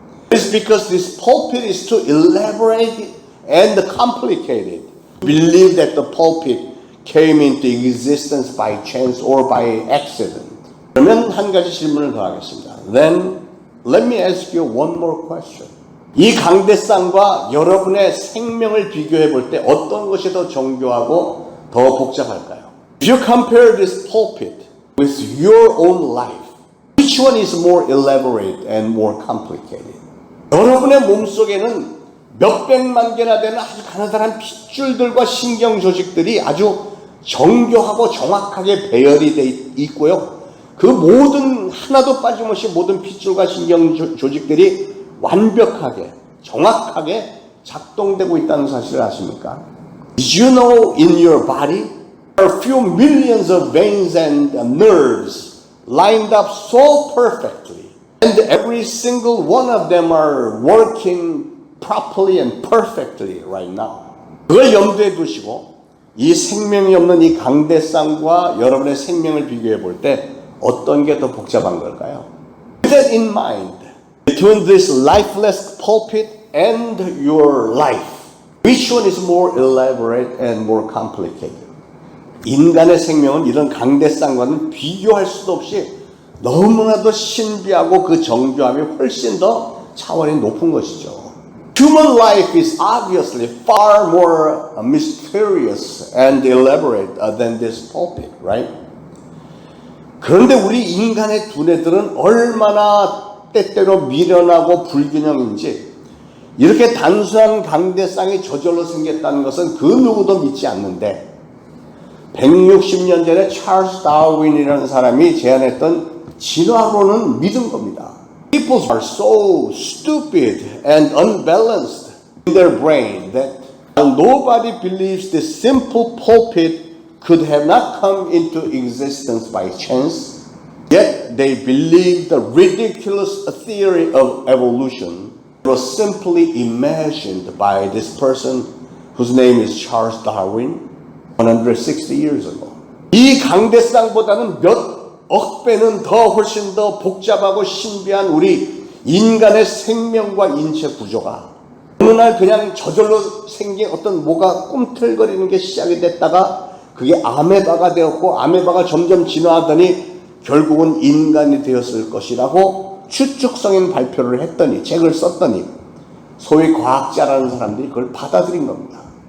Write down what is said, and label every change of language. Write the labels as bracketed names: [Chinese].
[English] It's because this pulpit is too elaborate and complicated. Believe that the pulpit came into existence by chance or by accident. [Korean] 그러면 한 가지 질문을 더 하겠습니다. [English] Then let me ask you one more question. [Korean] 이 강대상과 여러분의 생명을 비교해 볼 때 어떤 것이 더 정교하고 더 복잡할까요? [English] If you compare this pulpit with your own life, which one is more elaborate and more complicated? [Korean] 여러분의 몸속에는 몇백만 개나 되는 아주 가느다란 핏줄들과 신경 조직들이 아주 정교하고 정확하게 배열이 돼 있고요. 그 모든 하나도 빠짐없이 모든 핏줄과 신경 조직들이 완벽하게 정확하게 작동되고 있다는 사실을 아십니까? [English] Did you know in your body there are a few millions of veins and nerves lined up so perfectly and every single one of them are working properly and perfectly right now. [Korean] 그걸 염두에 두시고 이 생명이 없는 이 강대상과 여러분의 생명을 비교해 볼 때 어떤 게 더 복잡한 걸까요? [English] With that in mind, between this lifeless pulpit and your life, which one is more elaborate and more complicated? [Korean] 인간의 생명은 이런 강대상과는 비교할 수도 없이 너무나도 신비하고 그 정교함이 훨씬 더 차원이 높은 것이죠. [English] Human life is obviously far more mysterious and elaborate than this pulpit, right? [Korean] 그런데 우리 인간의 두뇌들은 얼마나 때때로 미련하고 불균형인지 이렇게 단순한 강대상이 저절로 생겼다는 것은 그 누구도 믿지 않는데 160년 전에 찰스 다윈이라는 사람이 제안했던 진화론은 믿은 겁니다. [English] People are so stupid and unbalanced in their brain that nobody believes this simple pulpit could have not come into existence by chance. Yet they believe the ridiculous theory of evolution was simply imagined by this person whose name is Charles Darwin 160 years ago. [Korean] 이 강대상보다는 몇 억 배는 더 훨씬 더 복잡하고 신비한 우리 인간의 생명과 인체 구조가 어느 날 그냥 저절로 생긴 어떤 뭐가 꿈틀거리는 게 시작이 됐다가 그게 아메바가 되었고 아메바가 점점 진화하더니 결국은 인간이 되었을 것이라고 추측성인 발표를 했더니 책을 썼더니 소위 과학자라는 사람들이 그걸 받아들인 겁니다.